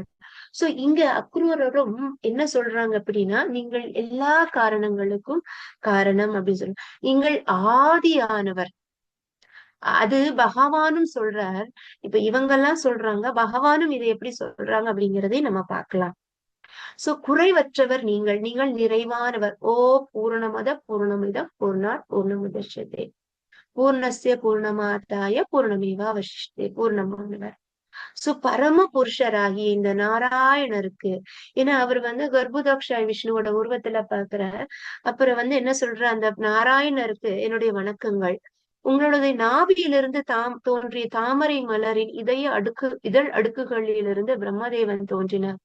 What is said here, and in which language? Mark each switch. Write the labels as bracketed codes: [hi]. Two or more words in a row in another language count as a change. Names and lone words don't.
[ta] சோ இங்க அக்ரூரரும் என்ன சொல்றாங்க அப்படின்னா, நீங்கள் எல்லா காரணங்களுக்கும் காரணம் அப்படின்னு சொல்றாங்க. நீங்கள் ஆதியானவர். அது பகவானும் சொல்றார். இப்ப இவங்கெல்லாம் சொல்றாங்க, பகவானும் இதை எப்படி சொல்றாங்க அப்படிங்கிறதை நம்ம பார்க்கலாம். சோ குறைவற்றவர் நீங்கள் நிறைவானவர். [sa] ओम् पूर्णमदः पूर्णमिदं पूर्णात् पूर्णमुदच्यते पूर्णस्य पूर्णमादाय पूर्णमेव अवशिष्यते, பூர்ணமானவர். [ta] சோ பரம புருஷராகிய இந்த நாராயணருக்கு, ஏன்னா அவர் கர்ப்பதாக்ஷாய் விஷ்ணுவோட உருவத்துல பாக்குற, அப்புறம் என்ன சொல்ற, அந்த நாராயணருக்கு என்னுடைய வணக்கங்கள். உங்களுடைய நாபியிலிருந்து தோன்றிய தாமரை மலரின் இதழ் அடுக்குகளிலிருந்து பிரம்மதேவன் தோன்றினார்.